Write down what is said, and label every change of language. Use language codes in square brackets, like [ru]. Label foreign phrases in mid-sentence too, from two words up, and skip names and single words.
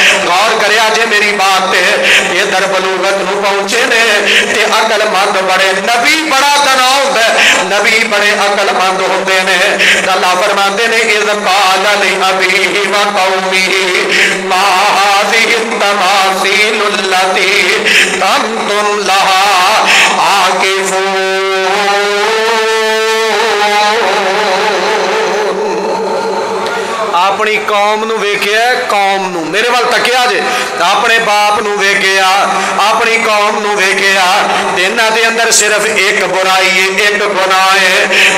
[pa] غور کریا جے میری بات تے یہ در بلوغت نوں پہنچے نے تے عقلمند بڑے، نبی بڑا تناؤ ہوندا ہے، نبی بڑے عقلمند ہوندے نے. اللہ فرماتے نے [ar] إذ قال لأبيه وقومه ما هذه التماثيل التي أنتم لها عاكفون. [pa] اپنی قوم نوں ویکھیا، قوم نوں میرے وال تکیا جے، اپنے باپ نوں ویکھیا، اپنی قوم نوں ویکھیا، انہاں دے اندر صرف ایک برائی ہے، ایک گناہ ہے.